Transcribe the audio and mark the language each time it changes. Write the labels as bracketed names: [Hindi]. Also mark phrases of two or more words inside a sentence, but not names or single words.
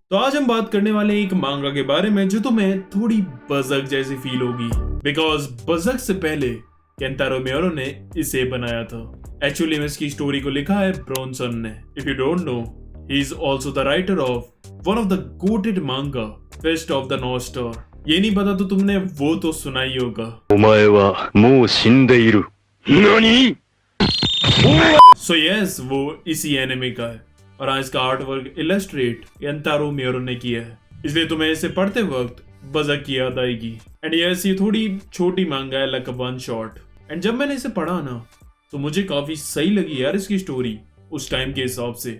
[Hindi] तो आज हम बात करने वाले हैं एक मांगा के बारे में जो तुम्हें थोड़ी बज़क जैसी फील होगी, बिकॉज बज़क से पहले केंतारो मियोरो ने इसे बनाया था। एक्चुअली में इसकी स्टोरी को लिखा है ब्रोनसन ने। [English] if you don't know, he is also the writer of one of the goated manga Fist of the North Star. [Hindi] ये नहीं पता तो तुमने वो तो सुना ही होगा। [Japanese] お前はもう死んでいる。何 [English] so yes, [Hindi] वो इसी एनिमे का है और हाँ, इसका [English] art work illustrate [Hindi] केंतारो मियोरो ने किया है, इसलिए तुम्हें इसे पढ़ते वक्त बज़क की याद आएगी। [English] and yes, [Hindi] ये थोड़ी छोटी मांगा है, [English] like a one shot. [Hindi] एंड जब मैंने इसे पढ़ा ना, तो मुझे काफी सही लगी यार इसकी स्टोरी उस टाइम के हिसाब से।